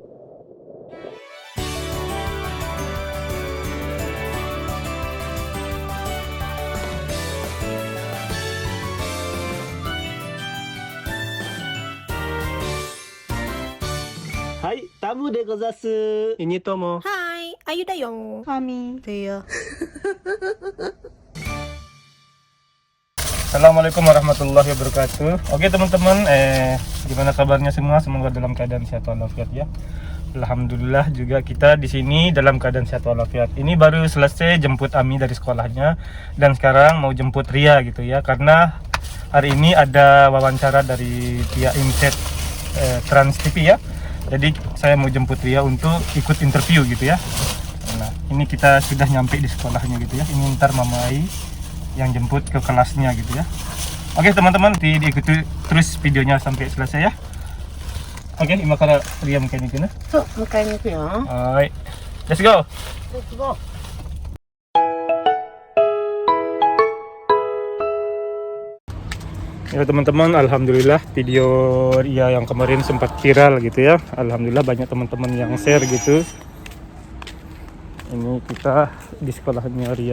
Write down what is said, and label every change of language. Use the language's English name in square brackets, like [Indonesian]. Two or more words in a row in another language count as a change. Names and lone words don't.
[Japanese] Hai, tamu de gozasu. Ini Tomo. はい、あゆだよ。ハミでよ。 [Arabic] السلام عليكم ورحمة الله وبركاته. [Indonesian] Oke teman-teman, gimana kabarnya semua? Semoga dalam keadaan sehat walafiat ya. Alhamdulillah juga kita di sini dalam keadaan sehat walafiat. Ini baru selesai jemput Ami dari sekolahnya dan sekarang mau jemput Ria gitu ya. Karena hari ini ada wawancara dari pihak Imset Trans TV ya. Jadi saya mau jemput Ria untuk ikut interview gitu ya. Nah, ini kita sudah nyampe di sekolahnya gitu ya. Ini ntar Mama Ai yang jemput ke kelasnya gitu ya. Oke teman-teman, diikuti terus videonya sampai selesai ya. Oke, [Japanese] 今からリア迎えに行くね。そう、迎えに行くよ。はい、 [English] Let's go. Let's go. [Indonesian] Ya teman-teman, alhamdulillah video Ria yang kemarin sempat viral gitu ya. Alhamdulillah banyak teman-teman yang share gitu. Ini kita di sekolahnya Ria.